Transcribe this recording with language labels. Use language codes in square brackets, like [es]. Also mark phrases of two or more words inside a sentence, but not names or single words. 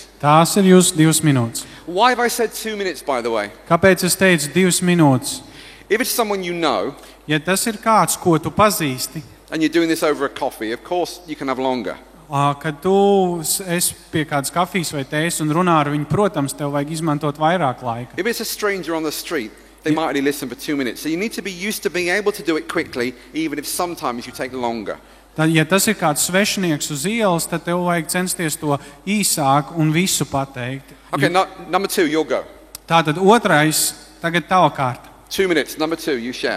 [lv] Tās ir jūsu 2 minūtes. [en] Why have I said 2 minutes, by the way? [lv] Kāpēc es teicu 2 minūtes? [en] If it's someone you know, [lv] Ja tas ir kāds, ko tu pazīsti, [en] and you're doing this over a coffee, of course you can have longer. [lv] kad tu esi pie kādas kafijas vai tējas un runā ar viņu, protams, tev vajag izmantot vairāk laika. [en] If it's a stranger on the street, they might only listen for 2 minutes. So you need to be used to being able to do it quickly, even if sometimes you take longer. [lv] Tad, ja tas ir kāds svešinieks uz ielas, tad tev vajag censties to īsāk un visu pateikt. [en] Okay, number 2, you'll go. [lv] Tātad otrais, tagad tava kārta. [en] 2 minutes. Number 2, you share.